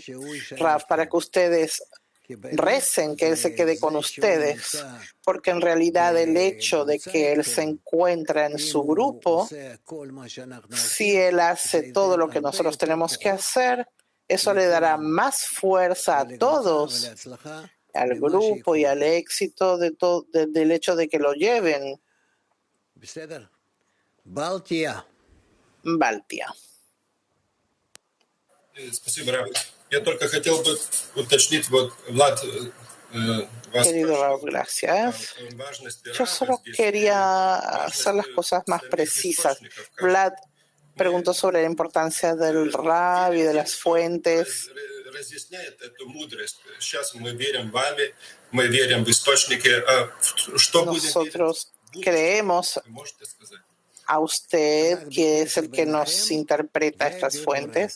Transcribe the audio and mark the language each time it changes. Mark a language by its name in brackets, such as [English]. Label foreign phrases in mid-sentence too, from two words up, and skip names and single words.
[Spanish] Rav, para que ustedes recen que Él se quede con ustedes, porque en realidad el hecho de que Él se encuentra en su grupo, si Él hace todo lo que nosotros tenemos que hacer, eso le dará más fuerza a todos, al grupo y al éxito del hecho de que lo lleven. Baltia. [Russian] Спасибо, Рав. Я только хотел бы уточнить, вот, Влад, [Spanish] Querido Raúl, gracias. Yo solo quería hacer las cosas más precisas. Vlad preguntó sobre la importancia del Rav y de las fuentes. Nosotros creemos a usted, que es el que nos interpreta estas fuentes.